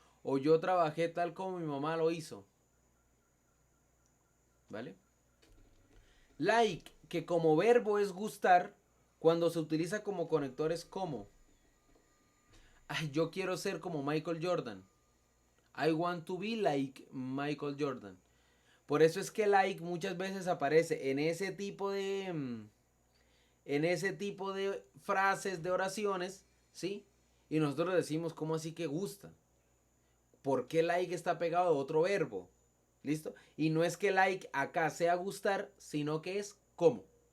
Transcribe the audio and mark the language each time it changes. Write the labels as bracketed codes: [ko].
[es] O yo trabajé tal como mi mamá lo hizo. ¿Vale? Like, que como verbo es gustar, cuando se utiliza como conectores como. Ay, yo quiero ser como Michael Jordan. [en] I want to be like Michael Jordan. [es] Por eso es que like muchas veces aparece en ese tipo de frases, de oraciones, ¿sí? Y nosotros decimos, ¿cómo así que gusta? ¿Por qué like está pegado a otro verbo? ¿Listo? Y no es que like acá sea gustar, sino que es como.